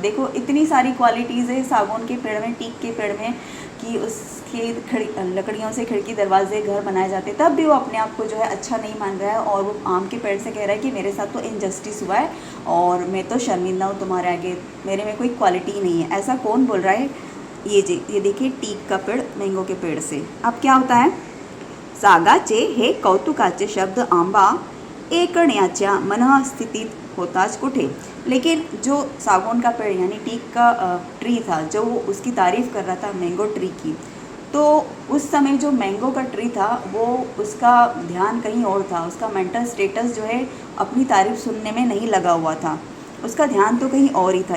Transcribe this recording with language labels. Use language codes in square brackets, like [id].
[hi] देखो इतनी सारी क्वालिटीज़ है सागौन के पेड़ में, टीक के पेड़ में, कि उसके लकड़ियों से खिड़की दरवाजे घर बनाए जाते, तब भी वो अपने आप को जो है अच्छा नहीं मान रहा है। और वो आम के पेड़ से कह रहा है कि मेरे साथ तो इनजस्टिस हुआ है और मैं तो शर्मिंदा हूँ तुम्हारे आगे, मेरे में कोई क्वालिटी नहीं है। ऐसा कौन बोल रहा है, ये देखिए टीक का पेड़ मैंगो के पेड़ से। अब क्या होता है, [mr] सागाचे हे कौतुकाचे शब्द आंबा ऐकण्याच्या मनःस्थितीत होताच कुठे। [hi] लेकिन जो सागौन का पेड़ यानी टीक का ट्री था, जो वो उसकी तारीफ़ कर रहा था मैंगो ट्री की, तो उस समय जो मैंगो का ट्री था वो उसका ध्यान कहीं और था, उसका मेंटल स्टेटस जो है अपनी तारीफ़ सुनने में नहीं लगा हुआ था, उसका ध्यान तो कहीं और ही था।